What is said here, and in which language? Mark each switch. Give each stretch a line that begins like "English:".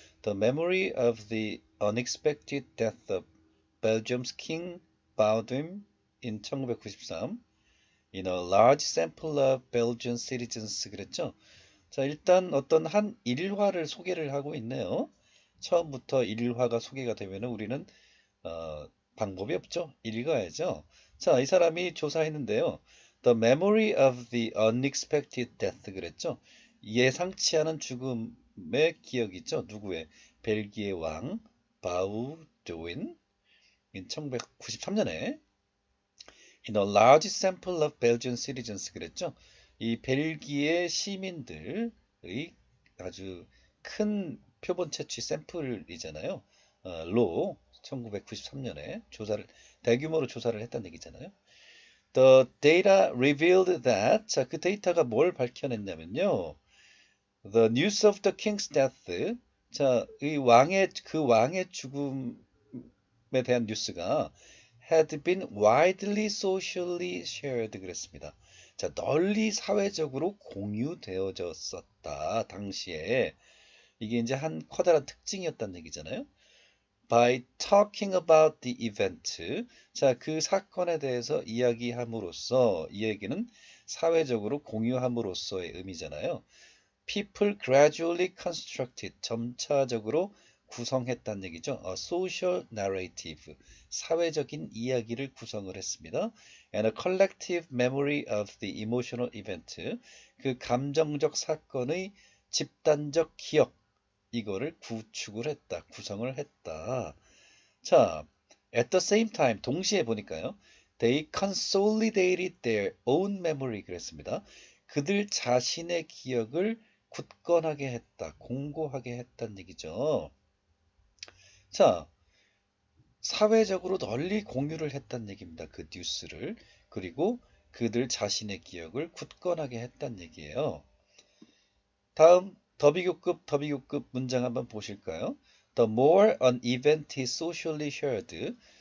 English: The memory of the unexpected death of Belgium's King Baudouin in 1993 in a large sample of Belgian citizens
Korean: 그랬죠? 자, 일단 어떤 한 일화를 소개를 하고 있네요. 처음부터 일화가 소개가 되면 우리는 방법이 없죠. 읽어야죠. 자, 이 사람이 조사했는데요.
English: The memory of the unexpected death
Korean: 그랬죠. 예상치 않은 죽음의 기억이죠. 누구의? 벨기에 왕 바우드윈 1993년에
English: in a large sample of Belgian citizens
Korean: 그랬죠. 이 벨기에 시민들의 아주 큰 표본 채취 샘플이잖아요. 로 1993년에 대규모로 조사를 했다는 얘기잖아요.
English: The data revealed that
Korean: 자, 그 데이터가 뭘 밝혀냈냐면요.
English: The news of the king's death
Korean: 자, 그 왕의 죽음에 대한 뉴스가
English: had been widely socially shared
Korean: 그랬습니다. 자, 널리 사회적으로 공유되어졌었다. 당시에 이게 이제 한 커다란 특징이었다는 얘기잖아요.
English: By talking about the event.
Korean: 자, 그 사건에 대해서 이야기함으로써 이 얘기는 사회적으로 공유함으로써의 의미잖아요.
English: People gradually constructed.
Korean: 점차적으로 구성했다는 얘기죠.
English: A social narrative.
Korean: 사회적인 이야기를 구성을 했습니다.
English: And a collective memory of the emotional event.
Korean: 그 감정적 사건의 집단적 기억. 이거를 구축을 했다. 구성을 했다.
English: 자, at the same time
Korean: 동시에 보니까요.
English: They consolidated their own memory
Korean: 그랬습니다. 그들 자신의 기억을 굳건하게 했다. 공고하게 했다는 얘기죠. 자, 사회적으로 널리 공유를 했다는 얘기입니다. 그 뉴스를. 그리고 그들 자신의 기억을 굳건하게 했다는 얘기예요. 다음 더비교급 문장 한번 보실까요?
English: The more an event is socially shared.